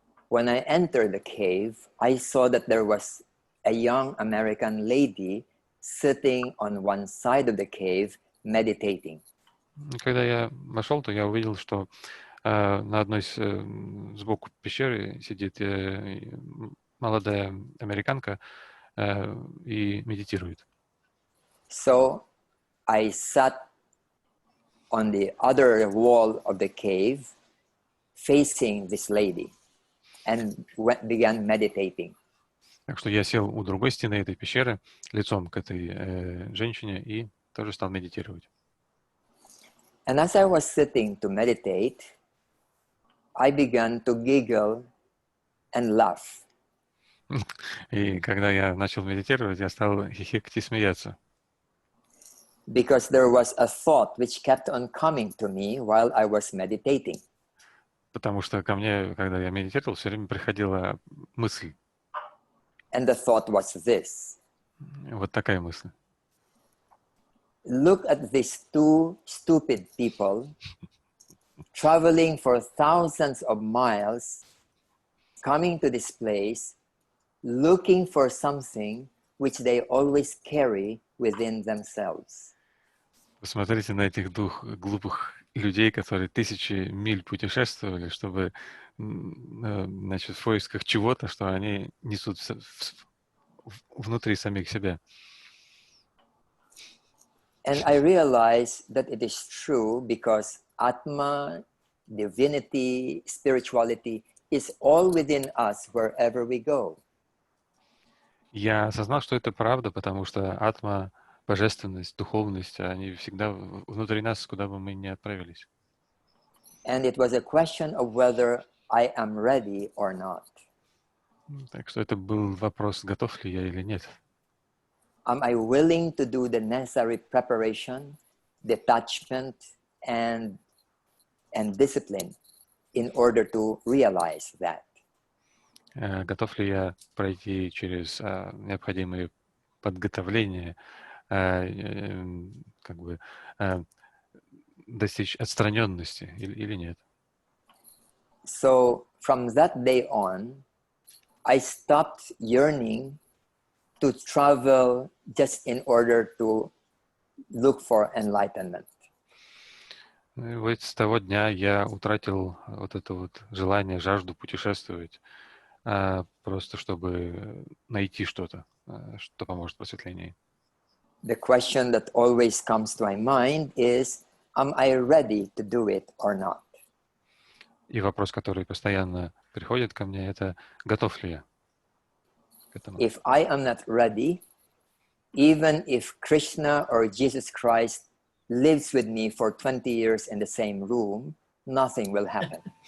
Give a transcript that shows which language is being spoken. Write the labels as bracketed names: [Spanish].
[English] When I entered the cave, I saw that there was a young American lady sitting on one side of the cave, meditating. [Russian] Когда я вошел, то я увидел, что на одной сбоку пещеры сидит молодая американка и медитирует. [English] So I sat on the other wall of the cave, facing this lady, and began meditating. [Russian] Так что я сел у другой стены этой пещеры, лицом к этой женщине, и тоже стал медитировать. [English] And as I was sitting to meditate, I began to giggle and laugh. [Russian] И когда я начал медитировать, я стал хихикать и смеяться. [English] Because there was a thought which kept on coming to me while I was meditating. [Russian] Потому что ко мне, когда я медитировал, все время приходила мысль. [English] And the thought was this. [Russian] Вот такая мысль. [English] Look at these two stupid people traveling for thousands of miles, coming to this place, looking for something which they always carry within themselves. [Russian] Посмотрите на этих двух глупых людей, которые тысячи миль путешествовали, чтобы, значит, в поисках чего-то, что они несут внутри самих себя. [English] And I realized that it is true because Atma, divinity, spirituality is all within us wherever we go. [Russian] Я осознал, что это правда, потому что атма, божественность, духовность, они всегда внутри нас, куда бы мы ни отправились. [English] And it was a question of whether I am ready or not. [Russian] Так что это был вопрос, готов ли я или нет. [English] Am I willing to do the necessary preparation, detachment, and discipline in order to realize that? [Russian] Готов ли я пройти через необходимые подготовления, как бы достичь отстраненности или нет? [English] So from that day on, I stopped yearning to travel just in order to look for enlightenment. [Russian] И вот с того дня я утратил вот это вот желание, жажду путешествовать, просто чтобы найти что-то, что поможет просветлению. [English] The question that always comes to my mind is, am I ready to do it or not? [Russian] И вопрос, который постоянно приходит ко мне, это готов ли я к этому? [English] If I am not ready, even if Krishna or Jesus Christ lives with me for 20 years in the same room, nothing will happen.